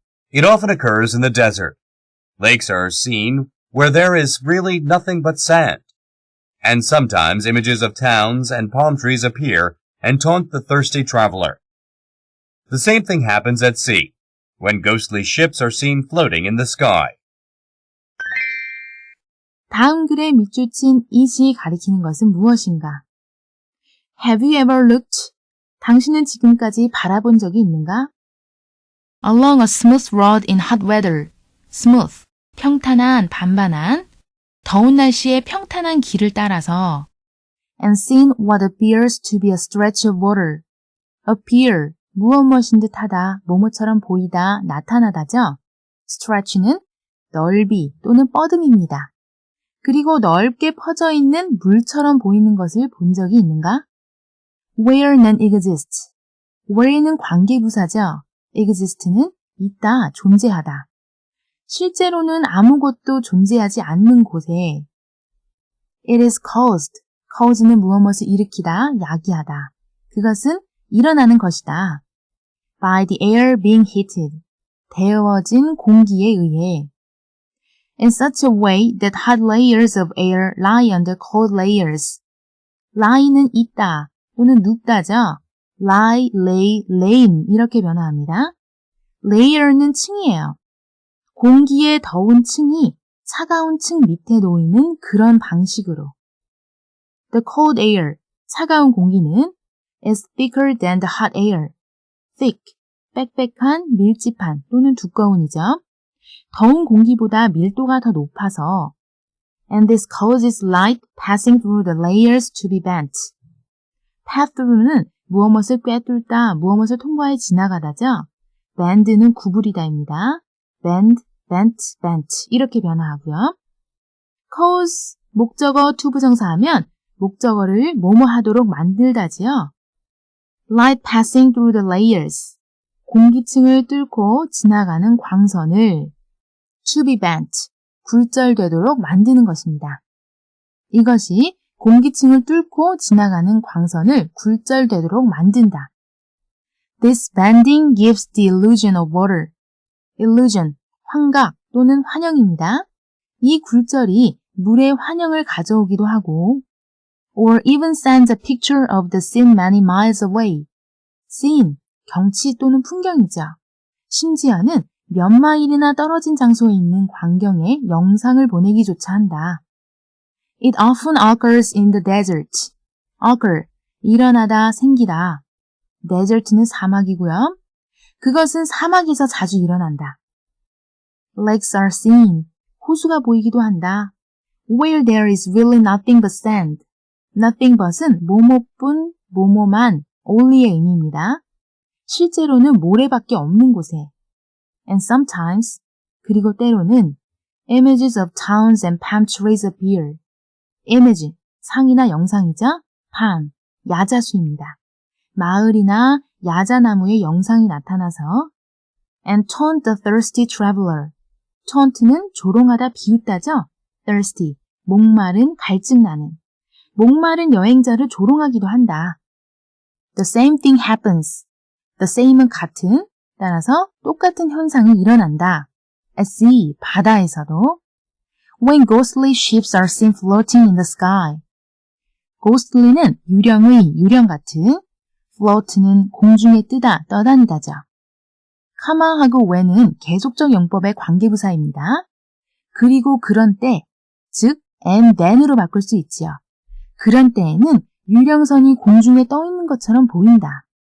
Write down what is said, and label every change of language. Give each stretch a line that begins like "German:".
English: It often occurs in the desert. Lakes are seen where there is really nothing but sand. And sometimes images of towns and palm trees appear and taunt the thirsty traveler. The same thing happens at sea, when ghostly ships are seen floating in the sky.
Korean: 다음 글에 밑줄친 it이 가리키는 것은 무엇인가?
English: Have you ever looked?
Korean: 당신은 지금까지 바라본 적이 있는가?
English: Along a smooth road in hot weather. smooth, 평탄한, 반반한,
Korean: 더운 날씨에 평탄한 길을 따라서
English: and seen what appears to be a stretch of water.
Korean: appear, 무엇인 듯하다, 뭐뭐처럼 보이다, 나타나다죠. stretch는 넓이 또는 뻗음입니다. 그리고 넓게 퍼져 있는 물처럼 보이는 것을 본 적이 있는가? Where none exists. where는 관계부사죠. exist는 있다, 존재하다. 실제로는 아무것도 존재하지 않는 곳에
English: It is caused.
Korean: cause는 무엇을 일으키다, 야기하다. 그것은 일어나는 것이다.
English: By the air being heated.
Korean: 데워진 공기에 의해.
English: In such a way that hot layers of air lie under cold layers.
Korean: lie는 있다 또는 눕다죠. lie, lay, lay인 이렇게 변화합니다. layer는 층이에요. 공기의 더운 층이 차가운 층 밑에 놓이는 그런 방식으로.
English: The cold air,
Korean: 차가운 공기는
English: is thicker than the hot air.
Korean: thick, 빽빽한, 밀집한 또는 두꺼운이죠. 더운 공기보다 밀도가 더 높아서
English: and this causes light passing through the layers to be bent.
Korean: pass through는 무엇을 꿰뚫다, 무엇을 통과해 지나가다죠. bend는 구부리다입니다. bend, bent, bent 이렇게 변화하고요. cause, 목적어 to 부정사하면 목적어를 뭐뭐 하도록 만들다지요.
English: light passing through the layers,
Korean: 공기층을 뚫고 지나가는 광선을
English: to be bent,
Korean: 굴절되도록 만드는 것입니다. 이것이 공기층을 뚫고 지나가는 광선을 굴절되도록 만든다.
English: This bending gives the illusion of water.
Korean: illusion, 환각 또는 환영입니다. 이 굴절이 물의 환영을 가져오기도 하고
English: or even sends a picture of the scene many miles away.
Korean: scene, 경치 또는 풍경이죠. 심지어는 몇 마일이나 떨어진 장소에 있는 광경의 영상을 보내기조차 한다.
English: It often occurs in the desert.
Korean: occur, 일어나다, 생기다. desert는 사막이고요. 그것은 사막에서 자주 일어난다.
English: Lakes are seen.
Korean: 호수가 보이기도 한다.
English: Where there is really nothing but sand.
Korean: Nothing but은 뭐뭐뿐, 뭐뭐만, only의 의미입니다. 실제로는 모래밖에 없는 곳에.
English: And sometimes,
Korean: 그리고 때로는
English: images of towns and palm trees appear.
Korean: image, 상이나 영상이죠. palm, 야자수입니다. 마을이나 야자나무의 영상이 나타나서
English: and taunt the thirsty traveler.
Korean: taunt는 조롱하다, 비웃다죠. thirsty, 목마른, 갈증나는. 목마른 여행자를 조롱하기도 한다.
English: The same thing happens.
Korean: The same은 같은, 따라서 똑같은 현상이 일어난다.
English: At sea,
Korean: 바다에서도.
English: When ghostly ships are seen floating in the sky.
Korean: ghostly는 유령의, 유령 같은, float는 공중에 뜨다, 떠다니다죠. comma하고 when은 계속적 용법의 관계부사입니다. 그리고 그런 때, 즉
English: and then
Korean: 으로 바꿀 수 있지요. 그런 때에는 유령선이 공중에 떠 있는 것처럼 보인다.